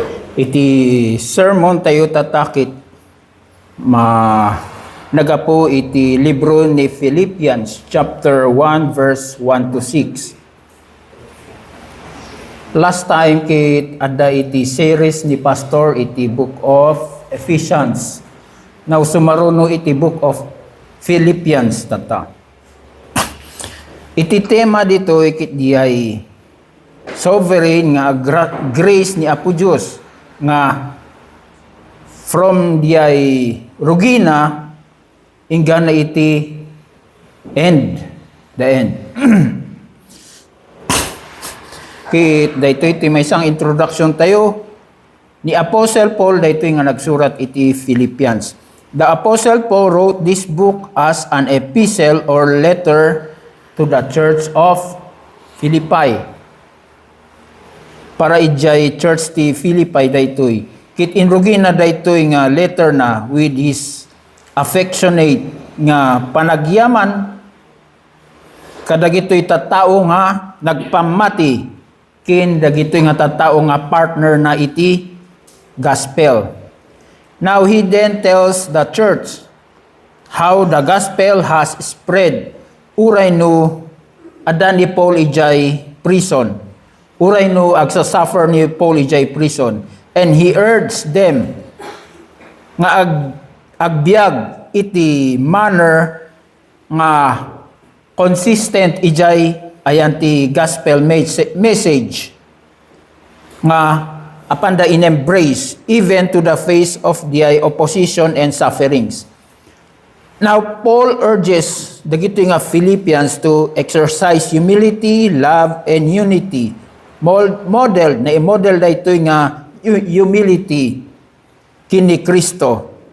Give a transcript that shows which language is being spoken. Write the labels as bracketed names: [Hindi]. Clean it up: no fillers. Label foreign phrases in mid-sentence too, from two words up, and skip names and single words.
[Iloko] Iti sermon tayo tatakit nagapo iti libro ni Philippians [English] chapter 1 verse 1 to 6. Last time [Iloko] kit ada iti series ni Pastor iti [English] book of Ephesians. [Iloko] Now sumaruno iti [English] book of Philippians [Iloko] tata. Iti tema dito ikit diay sovereign nga grace ni Apo Diyos nga from diay rugina ingana iti [English] the end. [Iloko] Kit dayto iti may isang introduction tayo ni Apostle Paul dayto nga nagsurat iti Philippians. [English] The Apostle Paul wrote this book as an epistle or letter to the church of Philippi. [Iloko] Para ijay church ti Philippi daytoy. Kit inrugin na daytoy nga letter na [English] with his affectionate [Iloko] nga panagyaman kadagitoy tattao nga nagpamati kin dagitoy nga tattao nga partner na iti gospel. [English] Now he then tells the church how the gospel has spread. [Iloko] Uray no adan ni Paul ijay prison. Uray no agsasuffer ni Paul ijay prison. [English] And he urged them [Iloko] nga agbiag iti manner nga consistent ijay ayan ti [English] gospel message [Iloko] nga apanda in-embrace [English] even to the face of the opposition and sufferings. Now, Paul urges [Iloko] dagito nga [English] Philippians to exercise humility, love, and unity. [Iloko] Model na dayto nga humility kini Kristo.